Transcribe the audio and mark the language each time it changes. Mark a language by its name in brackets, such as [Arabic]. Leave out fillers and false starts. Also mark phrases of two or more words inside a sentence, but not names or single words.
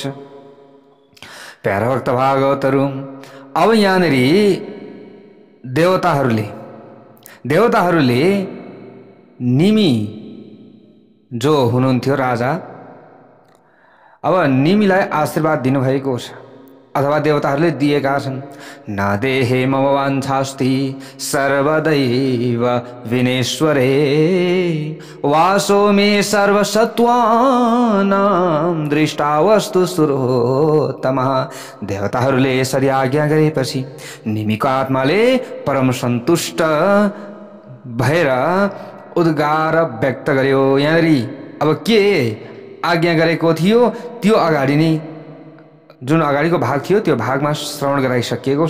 [Nepali] प्यारा भक्त भागवतहरू, अब यहाँनिर देवताहरूले निमि जो हुनुहुन्थ्यो राजा, अब निमिलाई आशीर्वाद दिनुभएको छ, अथवा देवताहरूले दिएका छन्। [Sanskrit] न देहे मम वाञ्छास्ति सर्वदैव विनेश्वरे वासो मे सर्वसत्त्वानां दृष्टावस्तु सुरोत्तमः। [Nepali] देवताहरूले यसरी आज्ञा गरेपछि निमिको आत्माले परम सन्तुष्ट भएर उद्गार व्यक्त गर्यो। यहाँनिर अब के आज्ञा गरेको थियो त्यो अगाडि नै, जुन अगाडिको भाग थियो त्यो भागमा श्रवण गराइसकिएको छ।